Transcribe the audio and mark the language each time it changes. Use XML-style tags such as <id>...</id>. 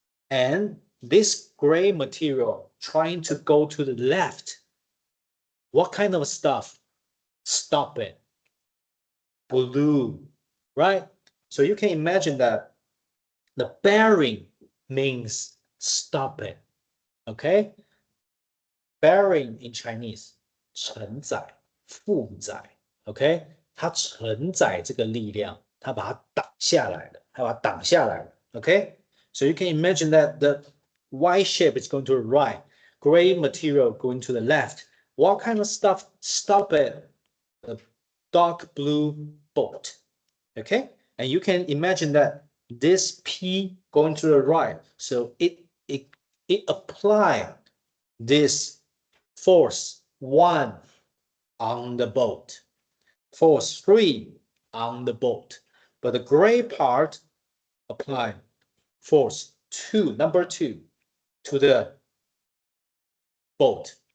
<en>And this gray material trying to go to the left, what kind of stuff stop it? Blue, right? So you can imagine that the bearing means stop it. Okay, bearing in Chinese</en> <zh>承载、负载 ，OK， 它承载这个力量，它把它挡下来了，它把它挡下来了 ，OK。</zh> <en>So you can imagine that the white shape is going to the right, gray material going to the left. What kind of stuff stop it? The dark blue bolt, okay. And you can imagine that this P going to the right, so it apply this force 1 on the bolt, force 3 on the bolt, but the gray part apply force 2, number 2 to the bolt.</en>